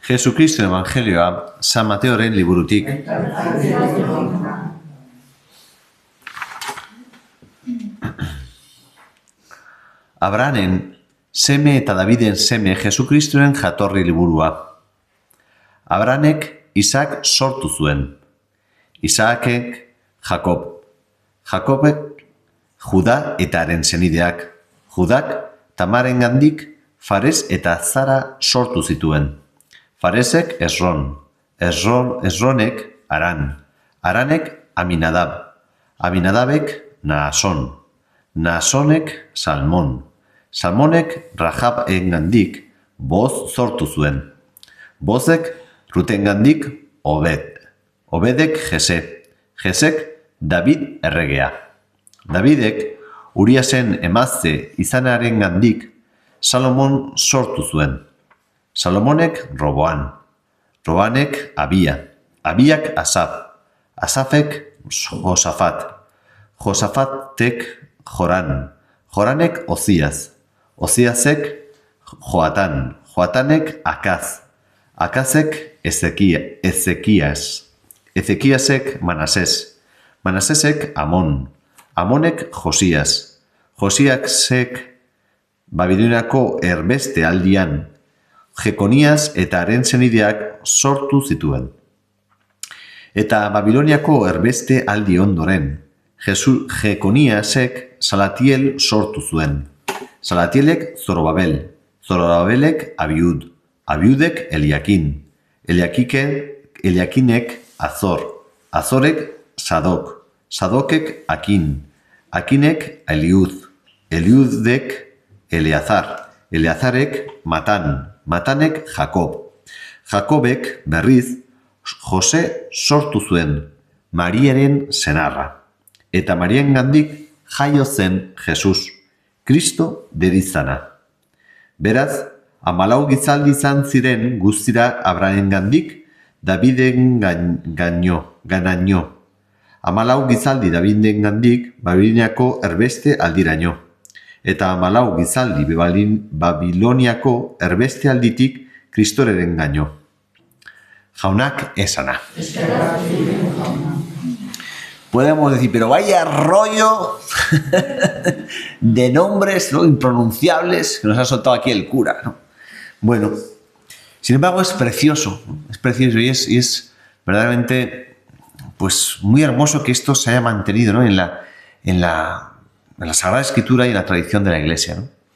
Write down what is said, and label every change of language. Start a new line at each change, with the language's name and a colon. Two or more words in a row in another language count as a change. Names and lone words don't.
Basque: Jesucristo Evangelioa San Mateoren liburutik. Abrahamen seme eta Daviden seme Jesukristoren jatorri liburua. Abrahamek Isak sortu zuen. Isakek Jakob. Jakobek Juda eta haren senideak. Judak Tamarengandik Fares eta Zara sortu zituen. Faresek Esron. Esronek Aran. Aranek Aminadab. Aminadabek Naason. Naasonek Salmon. Salmonek Rahab engandik Boz sortu zuen. Bozek Rutengandik Obed. Obedek Jese. Jesek David erregea. Davidek Uriasen emazte izanarengandik Salomon sortu zuen. Salomonek Roboan. Robanek Abia. Abiak Asaf. Asafek Josafat. Josafatek Joran. Joranek Ozías. Ozíasek Joatan. Joatanek Akaz. Akazek Ezequías. Ezequíasek Manasés. Manasesek Amon. Amonek Josías. Josíasek Babiloniako erbeste aldian Jekonias eta haren senideak sortu zituen. Eta Babiloniako erbeste aldi ondoren Jekoniasek Salatiel sortu zuen. Salatielek Zorobabel. Zorobabelek Abiud. Abiudek Eliakin. Eliakinek Azor. Azorek Sadok. Sadokek Akin. Akinek Eliud. Eliudek Eleazar. Eleazarek Matan. Matanek Jakob. Jakobek berriz Jose sortu zuen, Mariaren senarra. Eta Mariengandik jaio zen Jesus, Kristo derizana. Beraz, 14 gizaldi izan ziren guztira Abrahengandik Daviden ganaino. 14 gizaldi Davidengandik Babiloniako erbeste aldiraino. Eta 14 gizaldi Babiloniako erbeste alditik Kristoren gaino. Jaunak esana.
Spanish: Podemos decir, pero vaya rollo de nombres, ¿no?, impronunciables que nos ha soltado aquí el cura, ¿no? Bueno, sin embargo es precioso, ¿no? Es precioso y es verdaderamente pues muy hermoso que esto se haya mantenido, ¿no?, en la Sagrada Escritura y en la tradición de la Iglesia, ¿no?